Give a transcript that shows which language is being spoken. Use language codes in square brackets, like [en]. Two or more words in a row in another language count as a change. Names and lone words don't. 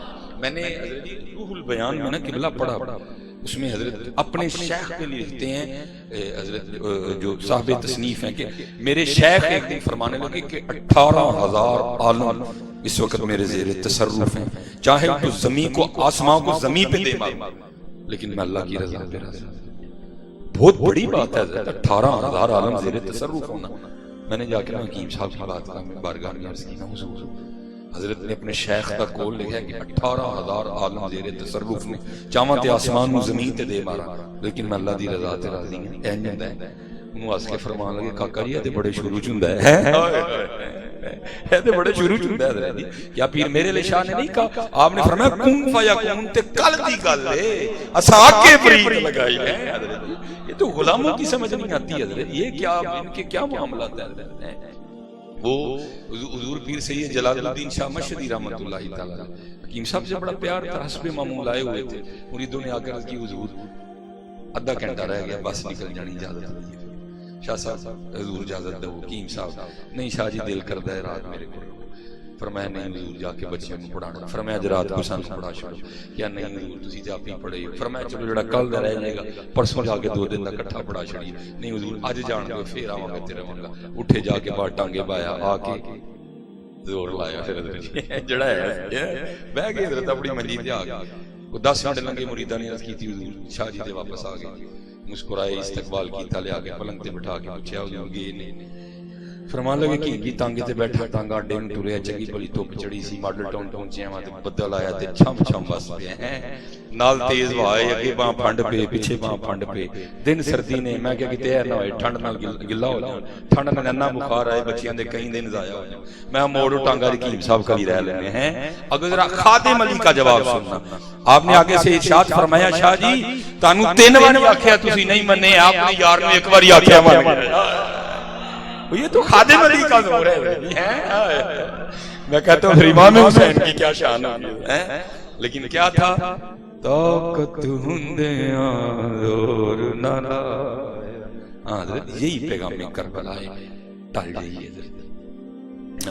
[ur] میں نے روح البیان میں نا قبلہ پڑھا، اس میں حضرت اپنے شیخ کے لیے لکھتے ہیں، حضرت جو صاحب تصنیف ہیں، کہ میرے شیخ ایک دن فرمانے لگے کہ 18,000 عالم اس وقت میرے زیر تصرف ہیں، چاہے تو زمین کو آسمان کو زمین پہ دے ماروں لیکن میں اللہ کی رضا پہ راضی ہوں۔ بہت بڑی بات ہے حضرت 18,000 عالم زیر تصرف ہونا۔ میں نے جا کے حکیم صاحب کی بات کہا، میں بارگاہ میں عرض کی، حضور حضرت نے اپنے شیخ کا قول لکھا ہے کہ 18,000 عالم زیر تصرف نے، [pa] چاہاں تے آسمان نو زمین تے دے مارا لیکن میں اللہ دی رضا تے راضی ہوں۔ این ہوندا ہے انہوں ہس کے فرمان لگے، کاکا جی تے بڑے شروع چ ہوندا ہے، اے تے بڑے شروع چ ہوندا ہے جی۔ [ur] کیا پیر میرے علیہ شاہ نے نہیں کہا؟ [pa] آپ نے فرمایا [ar] کن فیکون [pa] تے کل دی گل ہے، اساں آکے فرید لگائی ہے حضرت۔ [ur] یہ تو غلاموں کی سمجھ نہیں آتی حضرت، یہ کیا ان کے کیا معاملات ہیں حضرت۔ وہ حضور پیر سید جلال الدین شاہ مشہدی [ar] رحمۃ اللہ تعالی [ur] حکیم صاحب سے بڑا پیار تھا، حسب معمول آئے ہوئے تھے، مریدوں نے آ کر کی حضور آدھا گھنٹہ رہ گیا بس نکل جانی اجازت ہوئی ہے۔ [pa] شاہ صاحب حضور اجازت دو، حکیم صاحب نہیں شاہ جی دل کردا ہے رات میرے کو۔ [ur] فرمایا نہیں حضور جا کے بچیوں کو پڑھانا۔ [pa] فرمایا اج رات کو سانوں پڑھا چھوڑو۔ کیا نہیں حضور تسی تے آپ ہی پڑھے۔ فرمایا چلو جڑا کل دا رہ جائے گا پرسوں جا کے 2 دن دا اکٹھا پڑھا چھڑیے۔ نہیں حضور اج جان دو پھر آواں گا تے رہاں گا۔ اٹھے جا کے باہر ٹانگے بایا، آ کے زور لایا پھر حضرت جڑا ہے بہ گئے حضرت اپنی منجی تے آ گئے۔ وہ 10 منٹ لنگے مریداں نے عرض کیتی حضور شاہ جی دے واپس آ گئے، مسکرائے، استقبال کیتا، لے آ کے پلنگ تے بٹھا کے پوچھا حضور گئے نہیں؟ فرمان لگے کہ تانگے تے بیٹھا تانگا اڈے نوں ٹریا، چنگی بھلی دھوپ چڑھی سی، ماڈل ٹاؤن پہنچے ہاں تے بدل آیا تے چھم چھم بس پیا ہے، نال تیز ہوا ہے، اگے باں پھنڈ پے پیچھے باں پھنڈ پے، دن سردی نے، میں کہ کتے نہ ہوئے ٹھنڈ نال گلا ہو جاؤ، ٹھنڈ نال ننا بخار آئے، بچیاں دے کئی دن ضائع ہو جاؤ، میں موڑو ٹانگا حکیم صاحب کا ہی رہ لینے ہیں۔ [ur] اگر ذرا خادم علی کا جواب سننا، [pa] آپ نے آگے سے ارشاد فرمایا شاہ جی تانوں 3 واری آکھیا تسی نہیں منے، آپ نے یار نوں 1 واری آکھیا مان گئے۔ [ur] یہ تو خادم علی کا زور ہے۔ میں کہتا ہوں امام حسین کی کیا شان ہے، لیکن کیا تھا؟ [pa] طاقت ہندیاں زور نہ لایا۔ [ur] ہاں حضرت یہی پیغام کربلا ہے، ٹل جائیے حضرت۔